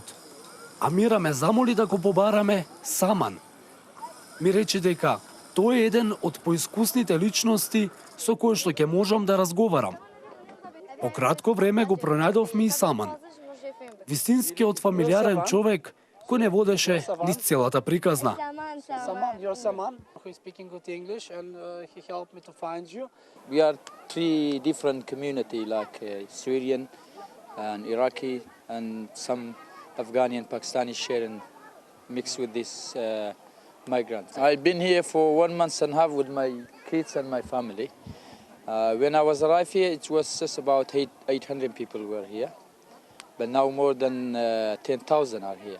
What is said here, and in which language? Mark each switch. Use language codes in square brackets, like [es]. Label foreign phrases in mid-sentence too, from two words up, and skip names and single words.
[mk] Амира ме замоли да го побараме саман. Ми рече дека тој е еден од поискусните личности со кој што ќе можам да разговарам. По кратко време го пронајдовме и Саман. Вистинскиот фамилиарен човек кој не водеше низ целата приказна. [en] Saman, you're Saman, who is speaking good English, and he helped me to find you. We are three different community, like Syrian and Iraqi, and some Afghani and Pakistani sharing mixed with this migrants. I've been here for 1 month and a half with my kids and my family, When I was arrived here, it was just about 800 people were here, but now more than 10,000 are here.